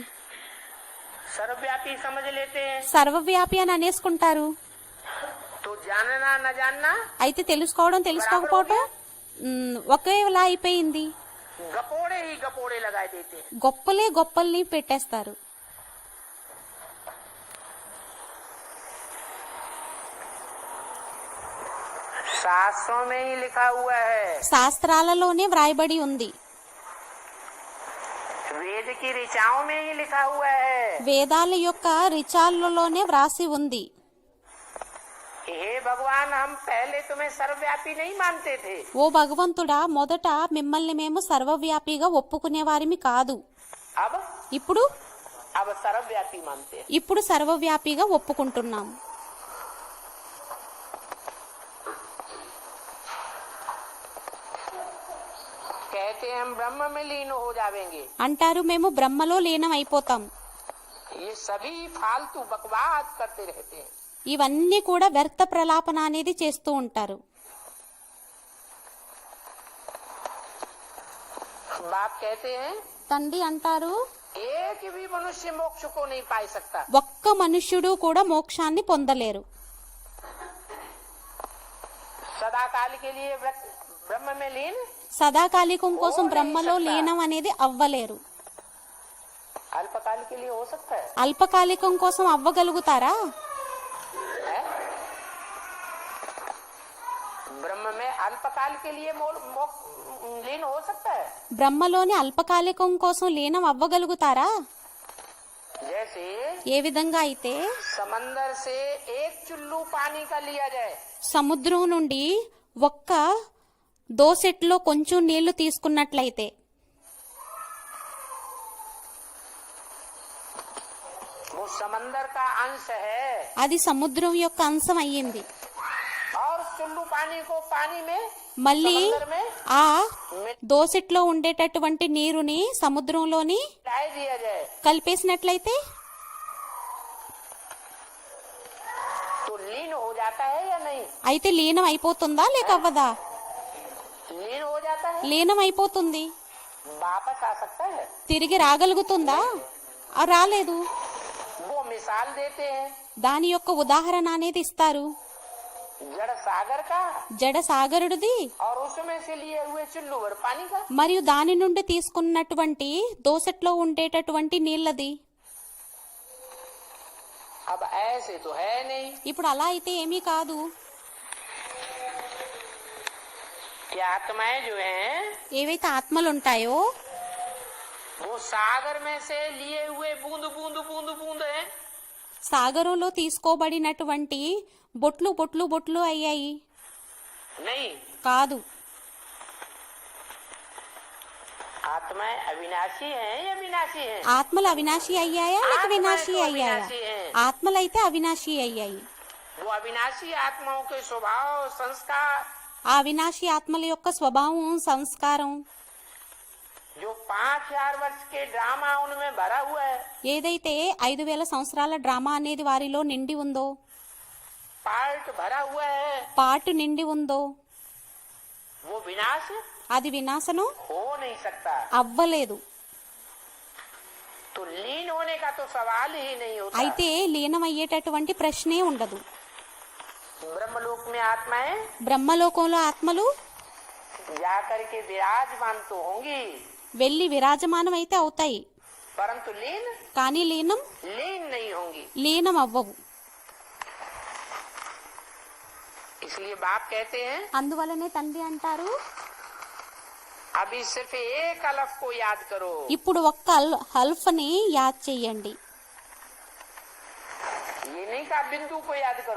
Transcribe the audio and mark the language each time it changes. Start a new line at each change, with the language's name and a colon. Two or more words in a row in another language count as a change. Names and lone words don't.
Hindi: सर्वव्यापी समझ लेते हैं.
Telugu: సర్వవ్యాపి అని అనేసుకుంటారు.
Hindi: तो तो जानना न जानना
Telugu: అయితే తెలుసుకోవడం తెలుసుకోకపోవటం ఒకేలా అయిపోయింది.
Hindi: गपोड़े ही गपोड़े लगा देते हैं।
Telugu: గొప్పలే గొప్పల్ని పెట్టేస్తారు.
Hindi: शास्त्रों में ही लिखा हुआ है,
Telugu: శాస్త్రాలలోనే వ్రాయబడి ఉంది,
Hindi: वेद की ऋचाओं में ही लिखा हुआ है।
Telugu: వేదాల యొక్క రిచాల్లోనే వ్రాసి ఉంది.
Hindi: हे भगवान, हम पहले तुम्हें सर्वव्यापी नहीं मानते थे,
Telugu: ఓ భగవంతుడా, మొదట మిమ్మల్ని మేము సర్వవ్యాపిగా ఒప్పుకునేవారిమి కాదు.
Hindi: अब
Telugu: ఇప్పుడు
Hindi: सर्वव्यापी मानते हैं।
Telugu: ఇప్పుడు సర్వవ్యాపిగా ఒప్పుకుంటున్నాం.
Hindi: कहते हैं हम ब्रह्म में लीन हो जाएंगे।
Telugu: అంటారు మేము బ్రహ్మలో లీనం అయిపోతాం.
Hindi: ये सभी फालतू बकवास करते रहते हैं।
Telugu: ఇవన్నీ కూడా వ్యర్థ ప్రలాపన అనేది చేస్తూ ఉంటారు.
Hindi: बाप कहते हैं
Telugu: తండ్రి అంటారు,
Hindi: एक भी मनुष्य मोक्ष को नहीं पा सकता।
Telugu: ఒక్క మనుష్యుడు కూడా మోక్షాన్ని పొందలేరు.
Hindi: सदाकाल के लिए ब्रह्म में लीन
Telugu: సదాకాలికం కోసం బ్రహ్మలో లీనం అనేది అవ్వలేరు.
Hindi: अल्पकाल के लिए हो सकता है,
Telugu: అల్పకాలికం కోసం అవ్వగలుగుతారా?
Hindi: है? ब्रह्म में अल्पकाल के लिए लीन हो सकता है।
Telugu: బ్రహ్మలోని అల్పకాలికం కోసం లీనం అవ్వగలుగుతారా?
Hindi: जैसे
Telugu: ఏ విధంగా అయితే
Hindi: समंदर से एक चुल्लू पानी का लिया जाए,
Telugu: సముద్రం నుండి ఒక్క దోసెట్లో కొంచెం నీళ్లు తీసుకున్నట్లయితే
Hindi: वो समंदर का अंश है,
Telugu: అది సముద్రం యొక్క అంశం అయ్యింది.
Hindi: और चुल्लू पानी को पानी में
Telugu: మళ్ళీ
Hindi: समंदर में
Telugu: ఆ దోసెట్లో ఉండేటటువంటి నీరుని సముద్రంలోని
Hindi: डाल दिया जाए,
Telugu: కలిపేసినట్లయితే
Hindi: तो लीन हो जाता है या नहीं?
Telugu: అయితే లీనం అయిపోతుందా లేక అవ్వదా?
Hindi: लीन हो जाता है,
Telugu: లీనం అయిపోతుంది.
Hindi: वापस आ सकता है।
Telugu: తిరిగి రాగలుగుతుందా? రాలేదు.
Hindi: वो मिसाल देते हैं
Telugu: దాని యొక్క ఉదాహరణ అనేది ఇస్తారు.
Hindi: जड़ सागर का
Telugu: జడ సాగరుడిది
Hindi: और उसमें से लिए हुए चुल्लू भर पानी का।
Telugu: మరియు దాని నుండి తీసుకున్నటువంటి దోసెట్లో ఉండేటటువంటి నీళ్ళది.
Hindi: अब ऐसे तो है नहीं।
Telugu: ఇప్పుడు అలా అయితే ఏమీ కాదు.
Hindi: कि आत्माएं जो हैं
Telugu: ఏవైతే ఆత్మలు ఉంటాయో
Hindi: वो सागर में से लिए हुए बूंद बूंद बूंद बूंद है,
Telugu: సాగరంలో తీసుకోబడినటువంటి బొట్లు బొట్లు బొట్లు అయ్యాయి
Hindi: नहीं।
Telugu: కాదు.
Hindi: आत्माएं अविनाशी हैं या विनाशी हैं?
Telugu: ఆత్మలు అవినాశి అయ్యాయా లేక వినాశి అయ్యాయా? ఆత్మలైతే అవినాశి అయ్యాయి.
Hindi: वो अविनाशी आत्माओं के स्वभाव संस्कार
Telugu: ఆ అవినాశి ఆత్మల యొక్క స్వభావం సంస్కారం
Hindi: जो 5000 वर्ष के ड्रामा उनमें भरा हुआ है,
Telugu: ఏదైతే 5000 సంవత్సరాల డ్రామా అనేది వారిలో నిండి ఉందో,
Hindi: पार्ट भरा हुआ है,
Telugu: పాటు నిండి ఉందో,
Hindi: वो विनाश
Telugu: అది వినాశనం
Hindi: हो नहीं सकता।
Telugu: అవ్వలేదు.
Hindi: तो लीन होने का तो सवाल ही नहीं होता।
Telugu: అయితే లీనమయ్యేటటువంటి ప్రశ్నే ఉండదు.
Hindi: ब्रह्मलोक में आत्माएं
Telugu: బ్రహ్మలోకంలో ఆత్మలు
Hindi: जाकर के विराजमान तो होंगी,
Telugu: వెళ్లి విరాజమానం అయితే అవుతాయి,
Hindi: परंतु लीन
Telugu: కానీ లీనం
Hindi: नहीं होंगी।
Telugu: లీనం అవ్వవు.
Hindi: इसलिए बाप कहते हैं
Telugu: అందువలనే తండ్రి అంటారు,
Hindi: अभी सिर्फ एक अलफ को याद करो।
Telugu: ఇప్పుడు ఒక్క హల్ఫ్ని యాద్ చెయ్యండి.
Hindi: ये नहीं कहा बिंदु को याद करो,